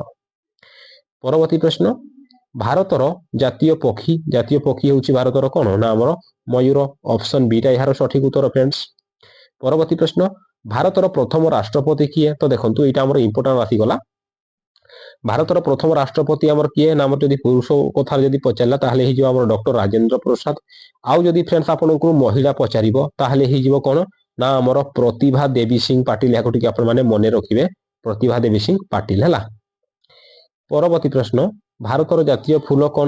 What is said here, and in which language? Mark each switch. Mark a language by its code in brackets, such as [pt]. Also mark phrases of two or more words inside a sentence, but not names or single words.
[or] ପରବର୍ତ୍ତୀ ପ୍ରଶ୍ନ ଭାରତର ଜାତୀୟ ପକ୍ଷୀ ହେଉଛି ଭାରତର କଣ ନା ଆମର ମୟୂର [en] option B [or] ଟା ୟାର ସଠିକ ଉତ୍ତର ଫ୍ରେଣ୍ଡସ୍। ପରବର୍ତ୍ତୀ ପ୍ରଶ୍ନ ଭାରତର ପ୍ରଥମ ରାଷ୍ଟ୍ରପତି କିଏ ତ ଦେଖନ୍ତୁ ଏଇଟା ଆମର ଇମ୍ପର୍ଟାଣ୍ଟ ଆସି ଗଲା ଭାରତର ପ୍ରଥମ ରାଷ୍ଟ୍ରପତି ଆମର କିଏ ନା ଆମର ଯଦି ପୁରୁଷ କଥା ଯଦି ପଚାରିଲା ତାହେଲେ ହେଇଯିବ ଆମର ଡକ୍ଟର ରାଜେନ୍ଦ୍ର ପ୍ରସାଦ। ଆଉ ଯଦି ଫ୍ରେଣ୍ଡସ୍ ଆପଣଙ୍କୁ ମହିଳା ପଚାରିବ ତାହେଲେ ହେଇଯିବ କଣ ନା ଆମର ପ୍ରତିଭା ଦେବୀ ସିଂ ପାଟିଲ। ଏହାକୁ ଟିକେ ଆପଣମାନେ ମନେ ରଖିବେ, ପ୍ରତିଭା ଦେବୀ ସିଂ ପାଟିଲ ହେଲା। ପରବର୍ତ୍ତୀ ପ୍ରଶ୍ନ, ଭାରତର ଜାତୀୟ ଫୁଲ କଣ?